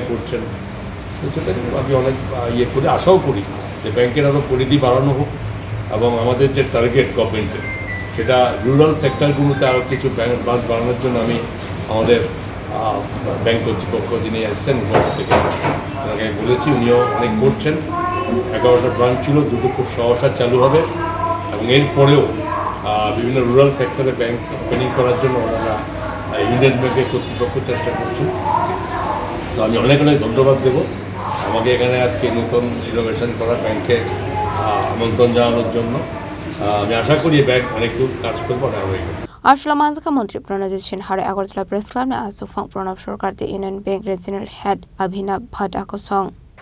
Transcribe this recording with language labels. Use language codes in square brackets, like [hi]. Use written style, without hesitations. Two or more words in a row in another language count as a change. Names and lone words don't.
[bn] করছেন সেটা আমি অনেক ইয়ে করে আশাও করি যে ব্যাংকের আরও পরিধি বাড়ানো হোক এবং আমাদের যে [en] target government's [bn] সেটা [en] rural sectors [bn] আরও কিছু ব্রাঞ্চ বাড়ানোর জন্য আমি আমাদের ব্যাংক কর্তৃপক্ষ যিনি এসছেন গভর্নমেন্ট থেকে ওনাকে বলেছি উনিও অনেক করছেন 11টা ব্রাঞ্চ ছিল দুটো খুব সহসা চালু হবে এবং এরপরেও বিভিন্ন [en] rural sector bank opening [bn] করার জন্য ওনারা ইউনিয়ন ব্যাংকের কর্তৃপক্ষ চেষ্টা করছেন তো আমি অনেক অনেক ধন্যবাদ দেবো আমাকে এখানে আজকে নতুন ইনোভেশন করা ব্যাংকে আমন্ত্রণ জানানোর জন্য আমি আশা করি ব্যাংক অনেক দূর কাজ করবো না [trp] Ashala Manjaka Mantri Pranajit Sin Haroi Agortala Press Club ni Asu Fak Pranab Sarkar [en] the Union Bank Regional Head [trp] Abhinav Bhatt Akosong